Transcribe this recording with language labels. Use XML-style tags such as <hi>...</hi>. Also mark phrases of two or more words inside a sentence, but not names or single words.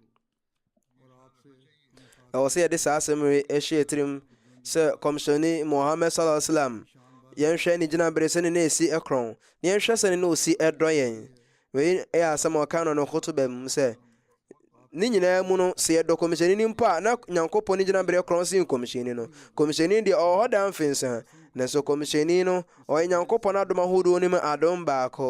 <ak>ɛwɔ sɛ yɛde saa asɛm ɛhyɛ tirim sɛ kɔmhyɛni Muhammad</ak> <ar>صلى الله عليه وسلم</ar> <ak>yɛnhwɛ ne gyinabere sɛne na ɛsi ɛkorɔn, na yɛnhwɛ sɛne na ɔsi ɛdɔ yɛn. Wei ɛyɛ asɛm a ɔka no no khutba mu sɛ ne nyinaa mu no sɛ yɛdɔ kɔmhyɛni no mpo a na Nyankopɔn ne gyinabere korɔn sen kɔmhyɛni no. Kɔmhyɛni deɛ ɔwɔ hɔ da mfensa, nanso kɔmhyɛni no ɔyɛ Nyankopɔn adom ahodoɔ no mu adom baako.</ak>